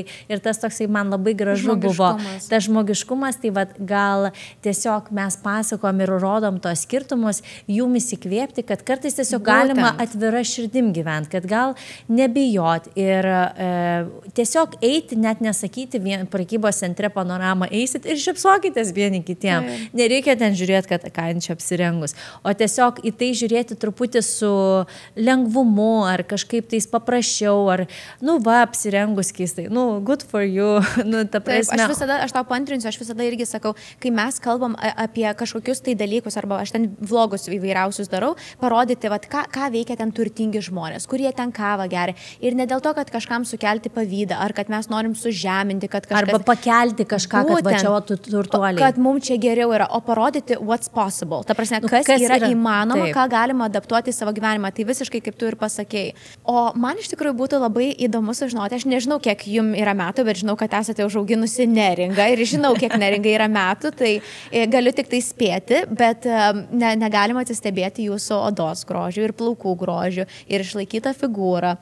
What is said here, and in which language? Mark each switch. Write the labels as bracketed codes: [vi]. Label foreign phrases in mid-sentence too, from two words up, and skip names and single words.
[lt] Ir tas toksai man labai gražu buvo. Tas žmogiškumas, tai vat, gal tiesiog mes pasakom ir rodom tos skirtumus, jum įsikvėpti, kad kartais tiesiog galima atvira širdim gyventi, kad gal nebijot ir tiesiog eiti, net nesakyti, prekybos centre Panoramą eisit ir šipsokitės vieni kitiem. Nereikia ten žiūrėti, kad ką čia apsirengus. O tiesiog į tai žiūrėti truputį su lengvumu, ar kažkaip tais paprasčiau, ar, nu, va, apsirengus keistai. Nu, [en] good for you. [lt] Nu, ta prasme. Taip, aš tau paantrinsiu, aš visada irgi sakau, kai mes kalbam apie kažkokius tai dalykus, arba aš ten vlogus įvairiausius darau, parodyti, vat, ką veikia ten turtingi žmonės, kurie ten kavą geria. Ir ne dėl to, kad kažkam sukelti pavydą, ar kad mes norim sužeminti, kad kažkas... Arba pakelti kažką, būtent, kad va čia tu turtuoliai. Kad mums čia geriau yra, o parodyti [en] what's possible. [lt] Ta prasme, kas yra įmanoma, taip, ką galima adaptuoti į savo gyvenimą. Tai visiškai kaip tu ir pasakėjai. O man iš tikrųjų būtų labai įdomu sužinoti, aš nežinau, kiek jums yra metų, bet žinau, kad esate užauginusi neringą ir žinau, kiek neringai yra metų, tai galiu tik tai spėti, bet negalima atsistebėti jūsų odos grožių ir plaukų grožių ir išlaikytą figūrą.